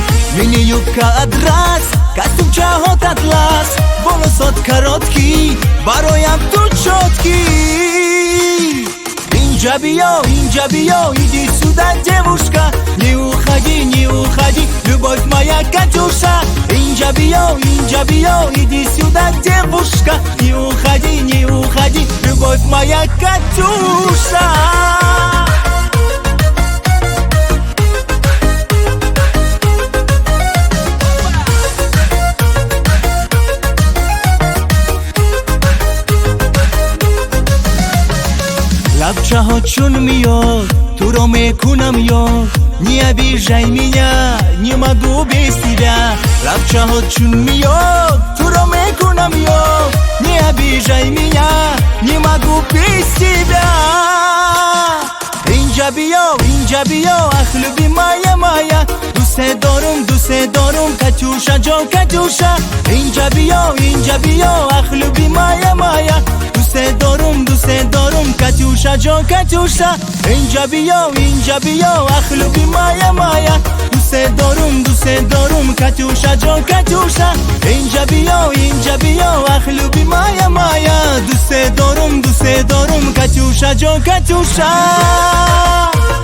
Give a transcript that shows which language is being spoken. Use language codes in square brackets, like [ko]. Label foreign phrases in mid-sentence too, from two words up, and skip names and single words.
[ru] Мини-юбка адрас, костюм чахот атлас, волосот короткий, бароям ты чёткий. [tg] Инжа био, [ru] иди сюда, девушка. Не уходи, любовь моя Катюша. [tg] Инжа био, [ru] иди сюда, девушка. Не уходи, любовь моя Катюша. [tg] Лапчаҳо чун миёд, туро мекунам ёд. [ru] Не обижай меня, не могу без тебя. [tg] Лапчаҳо чун миёд, туро мекунам ёд. [ru] Не обижай меня, не могу без тебя. [tg] Инжа био, [ru] ах, любимая моя. [tg] Дусе дорум, Катюша ҷон, Катюша. Инжа био, [ru] ах, любимая моя. [tg] Дусе дорум, Катюша ҷон, Катюша. Инжа био, [ru] ах, любимая моя. [tg] Дусе дорум, Катюша ҷон, Катюша. Инжа био, [ru] ах, любимая моя. [tg] Дусе дорум, Катюша ҷон, Катюша.